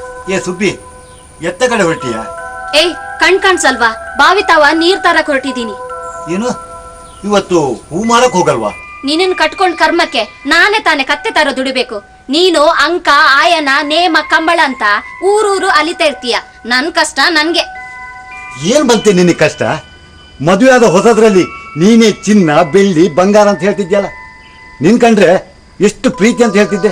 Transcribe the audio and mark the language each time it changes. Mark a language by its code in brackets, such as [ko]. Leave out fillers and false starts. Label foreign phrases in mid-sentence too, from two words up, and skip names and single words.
[kn] ಏ ಸುಬ್ಬಿ, ಎತ್ತ ಕಡೆ ಹೊರಟಿಯ? ಏಯ್ ಕಾಣ್ಸಲ್ವಾ? ಬಾವಿ ತಾವ ನೀರ್ ತರಕ್ ಹೊರಟಿದೀನಿ. ಏನು ಇವತ್ತು ಹೂ ಮಾರಕ್ ಹೋಗಲ್ವಾ? ನಿನ್ನನ್ ಕಟ್ಕೊಂಡ್ ಕರ್ಮಕ್ಕೆ ನಾನೇ ತಾನೇ ಕತ್ತೆ ತರ ದುಡಿಬೇಕು. ನೀನು ಅಂಕ ಆಯನ ನೇಮ ಕಂಬಳ ಅಂತ ಊರೂರು ಅಲಿತಾ ಇರ್ತೀಯ. ನನ್ ಕಷ್ಟ ನನ್ಗೆ. ಏನ್ ಬಂತೆ ನಿನ್ನ ಕಷ್ಟ? ಮದುವೆ ಆದ ಹೊಸದ್ರಲ್ಲಿ ನೀನೇ ಚಿನ್ನ ಬೆಳ್ಳಿ ಬಂಗಾರ ಅಂತ ಹೇಳ್ತಿದ್ಯಲ್ಲ, ನಿನ್ ಕಂಡ್ರೆ ಎಷ್ಟು ಪ್ರೀತಿ ಅಂತ ಹೇಳ್ತಿದ್ದೆ.